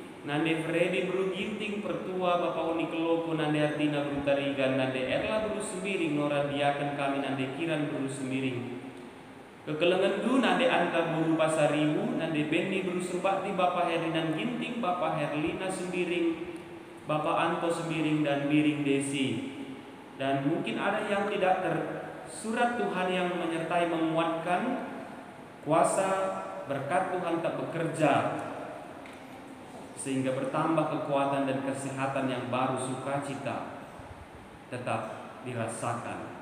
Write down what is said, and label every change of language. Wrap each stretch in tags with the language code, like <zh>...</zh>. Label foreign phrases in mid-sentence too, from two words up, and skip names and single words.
<id>Nande Freddy Bru Ginting Pertua Bapak Uni Kelopo Nande Artina Bru Tarigan Nande Erla Bru Sembiring Nora Diaken kami Nande Kiran Bru Sembiring Kekelengan Du Nande Anta Buru Pasaribu Nande Bendi Bru Sembakti Bapak Herdinan Ginting Bapak Herlina Sembiring Bapak Anto Sembiring dan Biring Desi. Dan mungkin ada yang tidak tersurat, Tuhan yang menyertai menguatkan, kuasa berkat Tuhan tak bekerja sehingga bertambah kekuatan dan kesehatan yang baru, sukacita tetap dirasakan.</id>